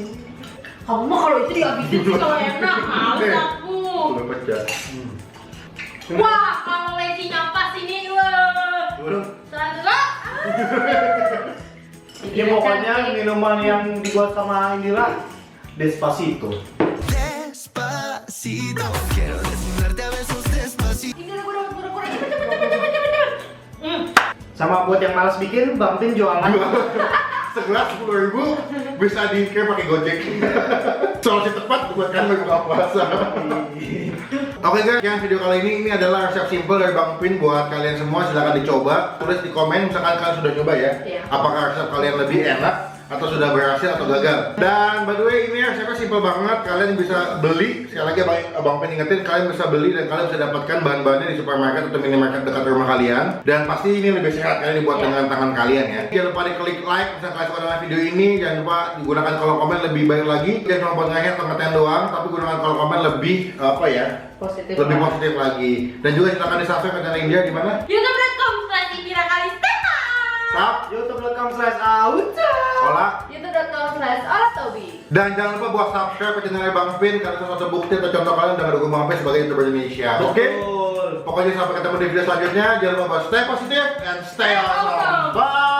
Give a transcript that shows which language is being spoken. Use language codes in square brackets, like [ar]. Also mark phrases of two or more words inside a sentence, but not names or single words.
[id] Kamu mah kalau itu dihabisin sih kalau enak, haus aku. Udah pecah. Wah, kalau lecinya pas ini, wah. Satu. Ini pokoknya minuman yang dibuat sama Indira Despacito. [es] Despacito, quiero desnudarte a besos despacito. [id] Ini udah cepet. Sama buat yang malas bikin, Bang Tin jualan. Segelas 10.000 bisa dikirim pakai Gojek. Solusi tepat buat kalian berbuka puasa. Oke guys, yang video kali ini adalah resep simple dari Bang Pin buat kalian semua. Silahkan dicoba, tulis di komen misalkan kalian sudah coba ya. Iya. Apakah resep kalian lebih enak atau sudah berhasil atau gagal. Dan [en] by the way [id] ini resepnya simple banget. Kalian bisa beli, sekali lagi Bang Pin ingetin, kalian bisa beli dan kalian bisa dapatkan bahan-bahannya di supermarket atau minimarket dekat rumah kalian. Dan pasti ini lebih sehat kalian dibuat Iya. dengan tangan kalian ya. Jangan lupa di klik like misalkan kalian suka dengan video ini. Jangan lupa digunakan kolom komen lebih baik lagi. Jangan cuma buat nge-head atau ngeten doang, tapi gunakan kolom komen lebih apa ya? Positif. Lebih positif lagi. Dan juga silakan di-subscribe channel India di mana? youtube.com/indirakalisteta. Tap, youtube.com/auta. olah. youtube.com/alatobi. Dan jangan lupa buat subscribe ke channel Bang Pin karena itu satu bukti atau contoh kalian udah mendukung Bang Pin sebagai YouTuber Indonesia. Oke? Betul. Pokoknya sampai ketemu di video selanjutnya. Jangan lupa [en] stay positif and stay awesome. Bye.